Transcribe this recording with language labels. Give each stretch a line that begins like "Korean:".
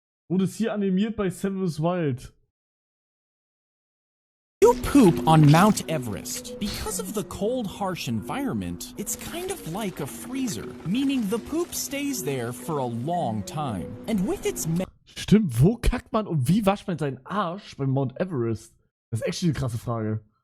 German: Wurde es hier animiert bei Severus Wild.
English: You poop on Mount Everest. Because of the cold, harsh environment, it's kind of like a freezer, meaning the poop stays there for a long time. And with its
German: Stimmt, wo kackt man und wie wascht man seinen Arsch beim Mount Everest? Das ist echt eine krasse Frage.